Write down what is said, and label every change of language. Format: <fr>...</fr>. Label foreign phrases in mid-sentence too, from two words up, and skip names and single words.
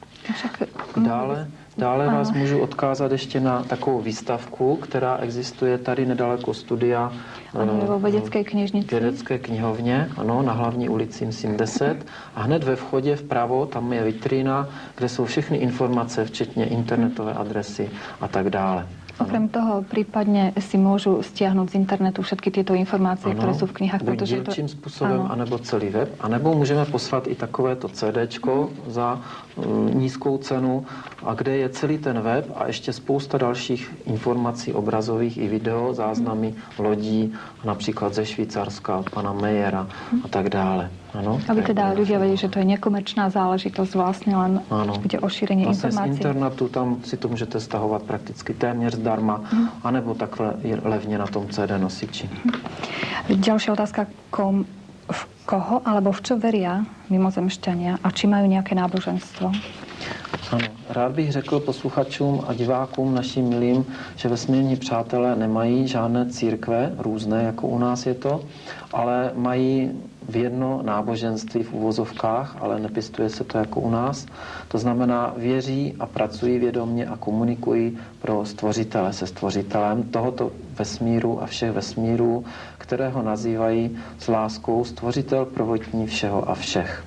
<cs>Dále vás můžu odkázat ještě na takovou výstavku, která existuje tady nedaleko studia</cs> <sk>vo Vědecké knižnici.</sk> <cs>Vědecké knihovně, ano, na hlavní ulici 10. A hned ve vchodě vpravo, tam je vitrína, kde jsou všechny informace, včetně internetové adresy a tak dále.</cs> <sk>Okrem toho prípadne si môžu stiahnuť z internetu všetky tieto informácie, ktoré sú v knihách.</sk> <cs>Buď dílčím způsobem, anebo celý web, anebo můžeme poslat i takovéto CDčko za nízkou cenu, a kde je celý ten web a ještě spousta dalších informací obrazových i video, záznamy lodí, například ze Švýcarska, od pana Mejera a tak dále. Ano,</cs> <sk>aby teda ľudia vedeli, že to je nekomerčná záležitosť, vlastne len ide o šírenie informácií.</sk> <cs>Z internetu tam si to můžete stahovat prakticky téměř zdarma, anebo takhle levně na tom CD nosiči.</cs> <sk>Ďalšia otázka, v koho alebo v čo veria mimozemšťania a či majú nejaké náboženstvo?</sk> <cs>Ano, rád bych řekl posluchačům a divákům našim milým, že vesmírní přátelé nemají žádné církve, různé, jako u nás je to, ale mají v jedno náboženství v uvozovkách, ale nepěstuje se to jako u nás. To znamená, věří a pracují vědomě a komunikují pro stvořitele se stvořitelem tohoto vesmíru a všech vesmírů, kterého nazývají s láskou stvořitel prvotní všeho a všech.</cs>